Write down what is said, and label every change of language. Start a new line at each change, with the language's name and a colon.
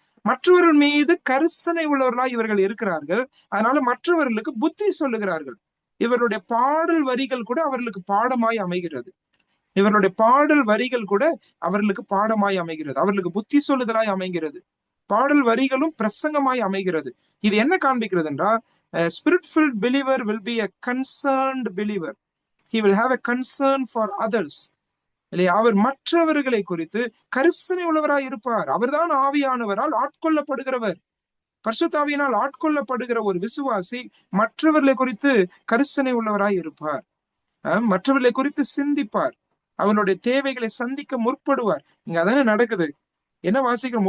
Tamil: மற்றவர்கள் மீது கரிசனை உள்ளவர்களா இவர்கள் இருக்கிறார்கள். அதனால மற்றவர்களுக்கு புத்தி சொல்லுகிறார்கள். இவருடைய பாடல் வரிகள் கூட அவர்களுக்கு பாடமாய் அமைகிறது. இவர்களுடைய பாடல் வரிகள் கூட அவர்களுக்கு பாடமாய் அமைகிறது. அவர்களுக்கு புத்தி சொல்லுதலாய் அமைகிறது. பாடல் வரிகளும் பிரசங்கமாய் அமைகிறது. இது என்ன காண்பிக்கிறது என்றால்,
English: spirit filled believer will be a concerned believer. He will have a concern for others.
Tamil: இல்லையா? அவர் மற்றவர்களை குறித்து கரிசனை உள்ளவராய் இருப்பார். அவர்தான் ஆவியானவரால் ஆட்கொள்ளப்படுகிறவர். பரிசுத்தாவியினால் ஆட்கொள்ளப்படுகிற ஒரு விசுவாசி மற்றவர்களை குறித்து கரிசனை உள்ளவராய் இருப்பார். மற்றவர்களை குறித்து சிந்திப்பார். அவனுடைய தேவைகளை சந்திக்க முற்படுவார். இங்க அதானே நடக்குது. என்ன வாசிக்கிறோம்?